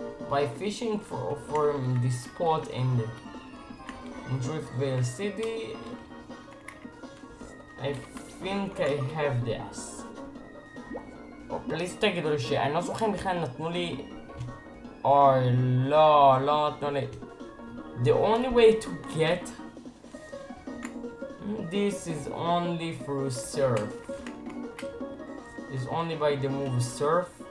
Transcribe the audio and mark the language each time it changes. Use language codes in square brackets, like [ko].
[en] By fishing from this spot in Driftvale City, I think I have this. [he] פליז תגידו לי שאני לא זוכר בכלל נתנו לי... אוי, לא נתנו לי... [en] The only way to get this is only through surf. It's only by the move surf.